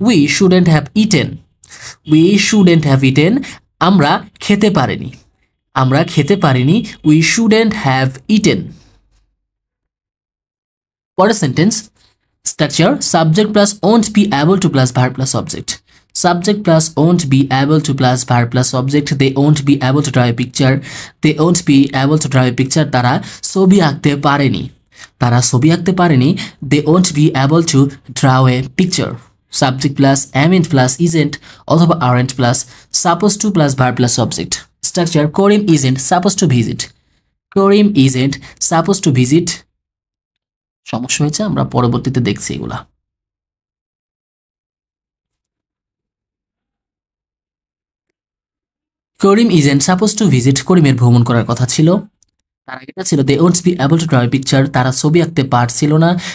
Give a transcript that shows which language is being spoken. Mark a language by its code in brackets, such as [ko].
[en] We shouldn't have eaten. We shouldn't have eaten, আমরা খেতে পারিনি, আমরা খেতে পারিনি। We shouldn't have eaten. পরের sentence structure subject plus won't be able to plus verb plus object. Subject plus won't be able to plus verb plus object. They won't be able to draw a picture. They won't be able to draw a picture. [bn] তারা ছবি আঁকতে পারেনি, তারা ছবি আঁকতে পারেনি। [en] They won't be able to draw a picture. Subject plus amn't plus isn't অথবা aren't plus supposed to plus verb plus object. Structure Karim isn't supposed to visit. Karim isn't supposed to visit. [bn] সমস্যা হয়েছে, আমরা পরবর্তীতে দেখছি এগুলা। করিম isn't supposed to visit, করিমের ভ্রমণ করার কথা ছিল। তার আগেটা ছিল they won't be able to draw a picture, তারা ছবি আঁকতে পারছিল না।